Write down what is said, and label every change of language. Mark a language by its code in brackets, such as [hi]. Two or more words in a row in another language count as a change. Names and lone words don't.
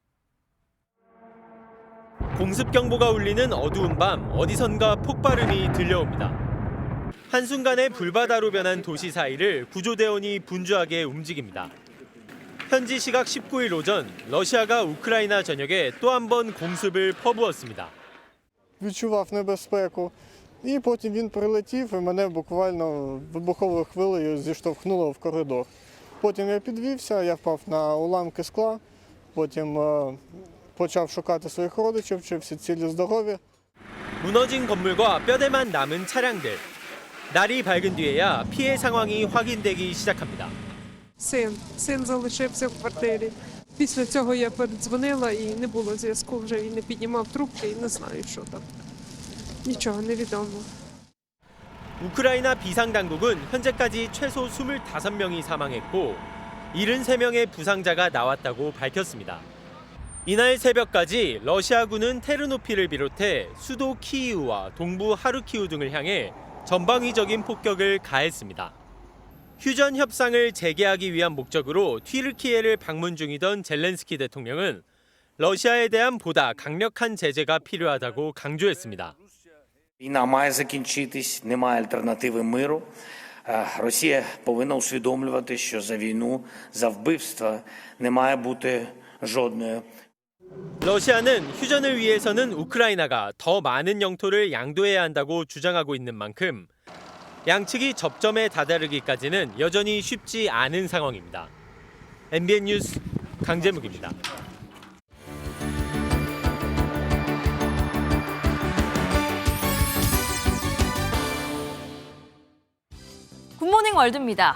[ko] 공습경보가 울리는 어두운 밤 어디선가 폭발음이 들려옵니다. 한순간에 불바다로 변한 도시 사이를 구조대원이 분주하게 움직입니다. 현지 시각 19일 오전 러시아가 우크라이나 전역에 또 한 번 공습을 퍼부었습니다. [uk] Відчував небезпеку, і потім він прилетів і мене буквально вибуховою хвилею зіштовхнуло в коридор. Потім я підвівся, я впав на уламки скла, потім почав шукати своїх родичів, чи всі цілі здорові. [ko] 무너진 건물과 뼈대만 남은 차량들. 날이 밝은 뒤에야 피해 상황이 확인되기 시작합니다. [uk] Син залишився в квартирі. Після цього я передзвонила і не було зв'язку, вже він не піднімав трубки і не знаю, що там. Нічого не відомо. [ko] 우크라이나 비상당국은 현재까지 최소 25명이 사망했고 73명의 부상자가 나왔다고 밝혔습니다. 이날 새벽까지 러시아군은 테르노필을 비롯해 수도 키이우와 동부 하르키우 등을 향해 전방위적인 폭격을 가했습니다. 휴전 협상을 재개하기 위한 목적으로 튀르키예를 방문 중이던 젤렌스키 대통령은 러시아에 대한 보다 강력한 제재가 필요하다고 강조했습니다. [uk] Війна має закінчитись, немає альтернативи миру. Росія повинна усвідомлювати, що за війну, за вбивства не має бути жодної. [ko] 러시아는 휴전을 위해서는 우크라이나가 더 많은 영토를 양도해야 한다고 주장하고 있는 만큼 양측이 접점에 다다르기까지는 여전히 쉽지 않은 상황입니다. MBN 뉴스 강재묵입니다. 굿모닝 월드입니다.